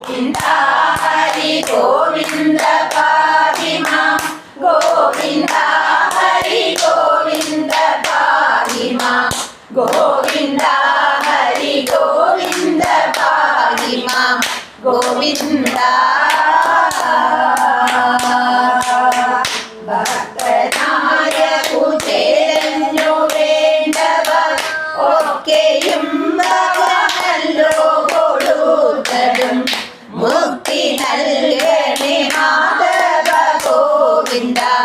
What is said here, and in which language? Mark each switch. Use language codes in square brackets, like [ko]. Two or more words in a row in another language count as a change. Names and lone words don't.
[sa] हरि गोविंद पाहि मां गोविंद हरि गोविंद पाहि मां गोविंद हरि गोविंद पाहि मां गोविंद [ml] ഭക്തനായ കുചേലനു വേണ്ടവർ ഒക്കെയും ഭവനല്ലോ കൊടുത്തതും മുക്തി നൽകണേ മാധവ ഗോവിന്ദ